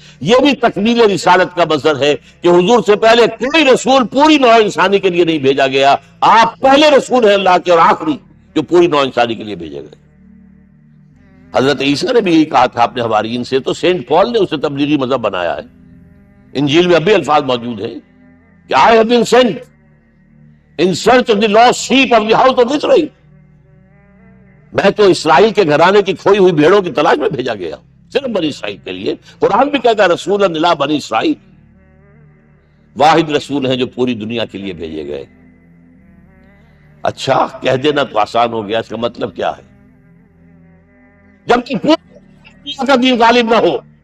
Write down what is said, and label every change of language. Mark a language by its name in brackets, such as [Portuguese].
[Urdu] یہ بھی تکمیل رسالت کا مظہر ہے کہ حضور سے پہلے کوئی رسول پوری نوع انسانی کے لیے نہیں بھیجا گیا. آپ پہلے رسول ہیں اللہ کے اور آخری جو پوری نوع انسانی کے لیے بھیجے گئے. حضرت عیسیٰ نے بھی یہی کہا تھا اپنے حواریین سے، تو سینٹ پال نے اسے تبلیغی مذہب بنایا ہے. انجیل میں اب بھی الفاظ موجود ہیں کہ [English] I have been sent in search of the lost sheep of the house of Israel. [Urdu] میں تو اسرائیل کے گھرانے کی کھوئی ہوئی بھیڑوں کی تلاش میں بھیجا گیا، صرف بنی اسرائیل کے لیے. قرآن بھی کہتا ہے [Arabic] رسول الی بنی اسرائیل، [Urdu] واحد رسول ہیں جو پوری دنیا کے لیے بھیجے گئے. اچھا کہہ دینا تو آسان ہو گیا، اس کا مطلب کیا ہے؟ جب کہ پوری دنیا کا دین غالب نہ ہو.